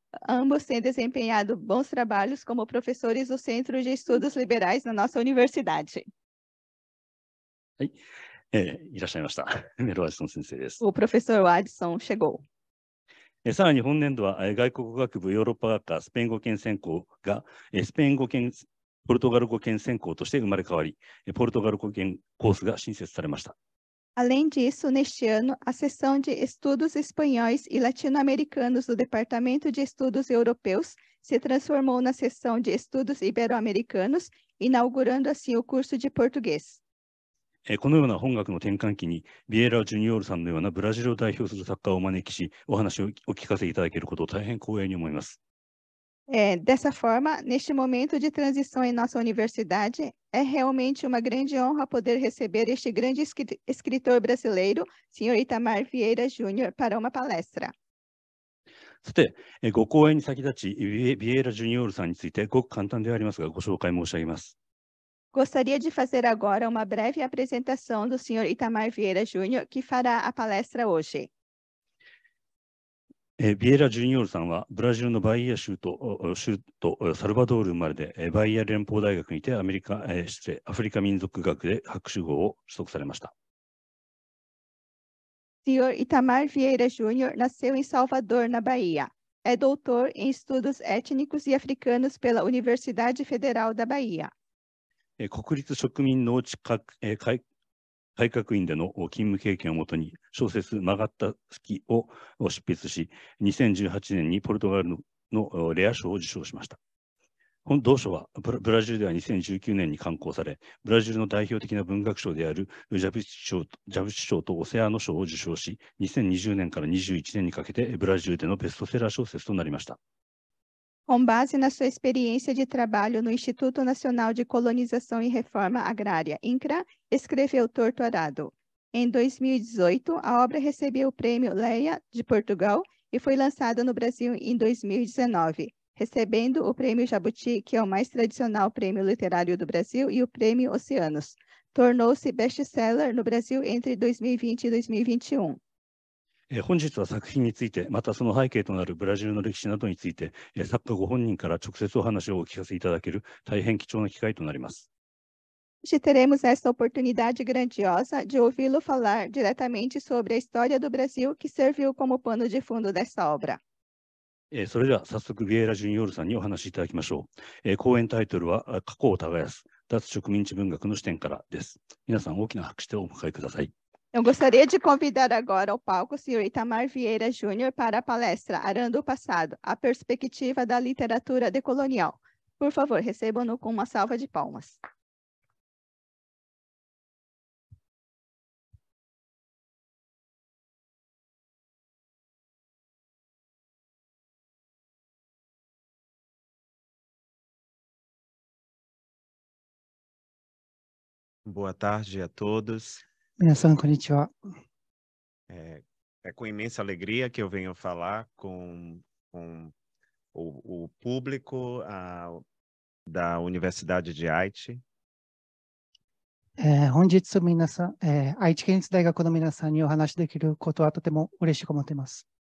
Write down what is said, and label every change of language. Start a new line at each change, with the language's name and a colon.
Portuguese: Ambos têm desempenhado bons trabalhos como professores do Centro de Estudos Liberais na nossa universidade.
Japanese: はい、いらっしゃいました。メロ・ワジソン先生です。
Portuguese: O professor Wadson chegou.
Japanese: さらに本年度は外国語学部ヨーロッパ学科スペイン語圏専攻がスペイン語圏ポルトガル語圏専攻として生まれ変わり、ポルトガル語圏コースが新設されました。
Portuguese: Além disso, neste ano, a seção de Estudos Espanhóis e Latino-Americanos do Departamento de Estudos Europeus se transformou na seção de Estudos Ibero-Americanos, inaugurando assim o curso de português.
Japanese: このような本学の転換期に、ビエラ・ジュニオールさんのようなブラジルを代表する作家をお招きし、お話をお聞かせいただけることを大変光栄に思います。
Portuguese: Dessa forma, neste momento de transição em nossa universidade, é realmente uma grande honra poder receber este grande escritor brasileiro, Sr. Itamar Vieira Júnior, para uma palestra.
Japanese: さて、ご講演に先立ち、ビエラ・ジュニオールさんについてごく簡単ではありますが、ご紹介申し上げます。
Portuguese: Gostaria de fazer agora uma breve apresentação do Sr. Itamar Vieira Júnior, que fará a palestra hoje.
Japanese: ビエラ・ジュニオールさんはブラジルのバイア州とサルバドール生まれで、バイア連邦大学にてアフリカ民族学で博士号を取得されました。
Portuguese: Sr. Itamar Vieira Júnior nasceu em Salvador, na Bahia. É doutor em estudos étnicos e africanos pela Universidade Federal da Bahia.
Japanese: 国立植民農地改革院での勤務経験をもとに小説曲がった月を執筆し、2018年にポルトガルのレア賞を受賞しました。同書はブラジルでは2019年に刊行され、ブラジルの代表的な文学賞であるジャブチ賞とオセアノ賞を受賞し、2020年から21年にかけてブラジルでのベストセラー小説となりました。
Portuguese: Com base na sua experiência de trabalho no Instituto Nacional de Colonização e Reforma Agrária, INCRA, escreveu Torto Arado. Em 2018, a obra recebeu o prêmio Leia de Portugal e foi lançada no Brasil em 2019, recebendo o prêmio Jabuti, que é o mais tradicional prêmio literário do Brasil, e o prêmio Oceanos. Tornou-se best-seller no Brasil entre 2020 e 2021.
Japanese: 本日は作品について、またその背景となるブラジルの歴史などについて、作家ご本人から直接お話をお聞かせいただける大変貴重な機会となります。
Portuguese: Hoje teremos esta oportunidade grandiosa de ouvi-lo falar diretamente sobre a história do Brasil que serviu como pano de fundo desta obra.
Japanese: それでは早速ビエラ・ジュニオールさんにお話しいただきましょう。講演タイトルは過去を耕す脱植民地文学の視点からです。皆さん大きな拍手でお迎えください。
Portuguese: Eu gostaria de convidar agora ao palco o Sr. Itamar Vieira Júnior para a palestra Arando o Passado, a perspectiva da literatura decolonial. Por favor, recebam-no com uma salva de palmas. Boa tarde a todos.
Japanese: 皆さん、こんにちは。
Portuguese: É com imensa alegria que eu venho falar com o público da Universidade de Haiti.
Japanese: 本日皆さん、愛知県立大学の皆さんにお話しできることはとても嬉しく思っています。